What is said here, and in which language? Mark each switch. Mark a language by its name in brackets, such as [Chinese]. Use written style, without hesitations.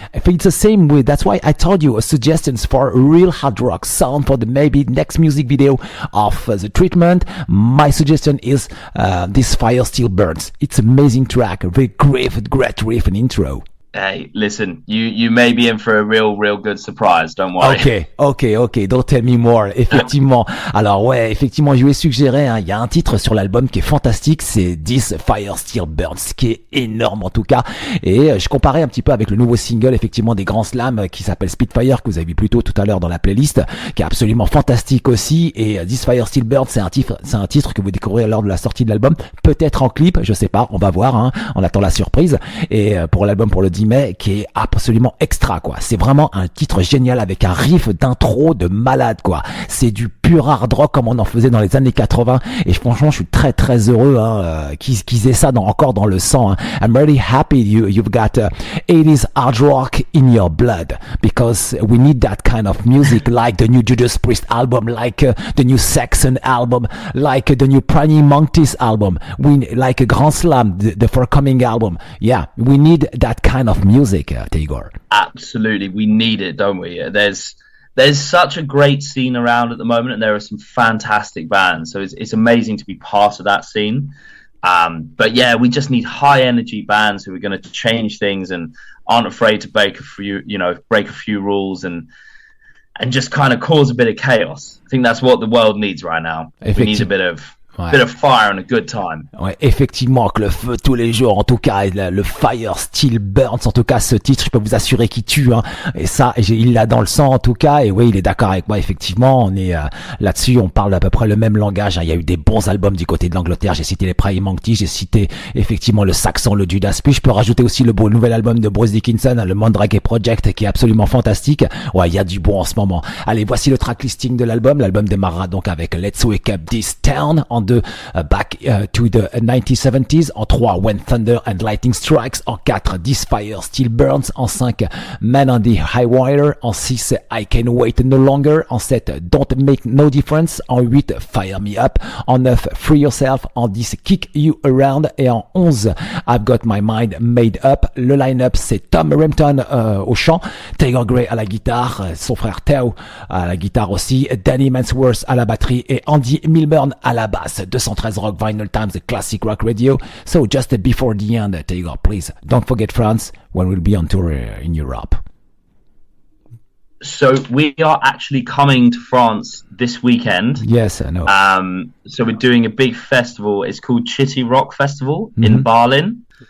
[English] It's the same with, that's why I told you suggestions for a real hard rock sound for the maybe next music video of The Treatment. My suggestion is This Fire Still Burns. It's an amazing track, a very great riff and intro. Hey, listen, you may be in for a real good surprise, don't worry. Ok, don't tell me more. Effectivement. [French] Alors effectivement, je lui ai suggéré, il y a un titre sur l'album qui est fantastique, c'est This Fire Still Burns, qui est énorme en tout cas. Et je comparais un petit peu avec le nouveau single, effectivement, des Grands Slams, qui s'appelle Spitfire, que vous avez vu plus tôt tout à l'heure dans la playlist, qui est absolument fantastique aussi. Et This Fire Still Burns, c'est un titre que vous découvrirez lors de la sortie de l'album, peut-être en clip, je sais pas, on va voir, on attend la surprise. Et pour l'album, pour le 10 mai qui est absolument extra, quoi. C'est vraiment un titre génial avec un riff d'intro de malade, quoi. C'est du pur hard rock comme on en faisait dans les années 80 et franchement, je suis très très heureux qu'ils aient ça encore dans le sang. Hein. [English] I'm really happy you've got 80s hard rock in your blood because we need that kind of music like the new Judas Priest album, like the new Saxon album, like the new Prime Monkeys album, like a Grand Slam, the forthcoming album. Yeah, we need that kind of music, Tagore. Absolutely, we need it, don't we? There's such a great scene around at the moment, and there are some fantastic bands. So it's amazing to be part of that scene. But yeah, we just need high energy bands who are going to change things and aren't afraid to break a few rules and just kind of cause a bit of chaos. I think that's what the world needs right now. We need a bit of fire and a good time. [French] Ouais, effectivement, que le feu tous les jours, en tout cas, le fire still burns, en tout cas, ce titre, je peux vous assurer qu'il tue, hein. Et ça, il l'a dans le sang, en tout cas, et oui, il est d'accord avec moi, effectivement, on est là-dessus, on parle à peu près le même langage, hein. Il y a eu des bons albums du côté de l'Angleterre, j'ai cité les Prime Monkeys, j'ai cité, effectivement, le Saxon, le Judas Priest, je peux rajouter aussi le nouvel album de Bruce Dickinson, hein, le Mandrake Project, qui est absolument fantastique. Ouais, il y a du bon en ce moment. Allez, voici le track listing de l'album. L'album démarrera donc avec Let's Wake Up This Town, en 2, Back to the 1970s, en 3, When Thunder and Lightning Strikes, en 4, This Fire Still Burns, en 5, Man on the High Wire, en 6, I Can Wait No Longer, en 7, Don't Make No Difference, en 8, Fire Me Up, en 9, Free Yourself, en 10, Kick You Around, et en 11, I've Got My Mind Made Up. Le line-up, c'est Tom Rampton au chant, Tagore Gray à la guitare, son frère Theo à la guitare aussi, Danny Mansworth à la batterie et Andy Milburn à la basse. [English] 213 Rock Vinyl Times, the classic rock radio. So just before the end, Tagore, please don't forget France when we'll be on tour in Europe. So we are actually coming to France this weekend. Yes, I know. So we're doing a big festival. It's called Chitty Rock Festival in Berlin.